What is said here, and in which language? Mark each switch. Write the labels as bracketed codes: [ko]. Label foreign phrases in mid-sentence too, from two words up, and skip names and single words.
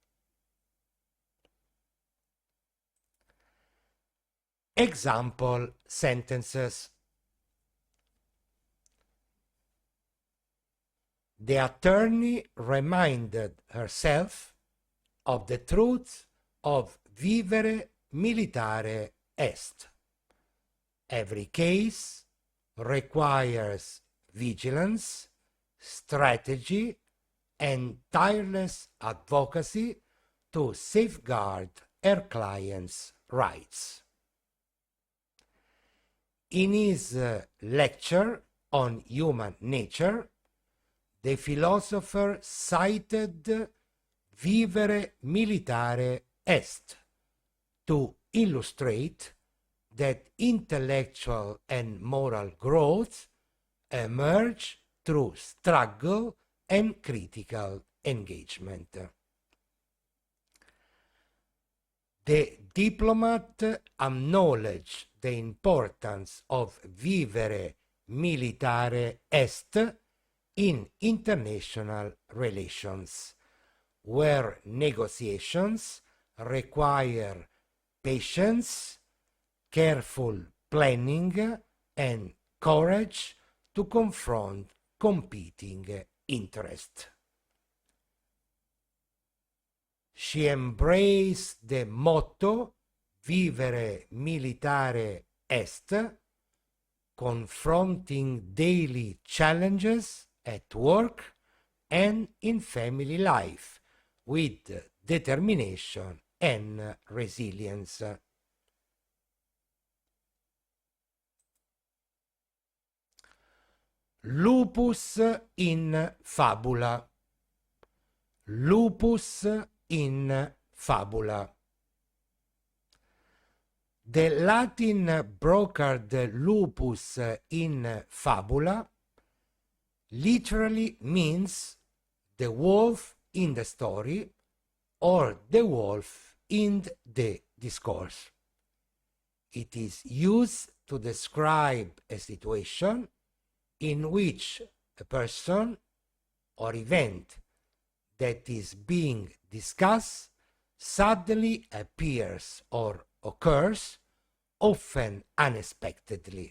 [en] Example sentences. The attorney reminded herself of the truth of [la] vivere militare est. [en] Every case requires vigilance, strategy, and tireless advocacy to safeguard her client's rights. In his lecture on human nature, the philosopher cited [la] vivere militare est [en] to illustrate that intellectual and moral growth emerge through struggle and critical engagement. The diplomat acknowledged the importance of [la] vivere militare est [en] in international relations, where negotiations require patience, careful planning, and courage to confront competing interests. She embraced the motto [la] vivere militare est, [en] confronting daily challenges at work and in family life with determination and resilience. [la] Lupus in fabula. Lupus in fabula. [en] The Latin brocard [la] lupus in fabula [en] literally means the wolf in the story or the wolf in the discourse. It is used to describe a situation in which a person or event that is being discussed suddenly appears or occurs, often unexpectedly.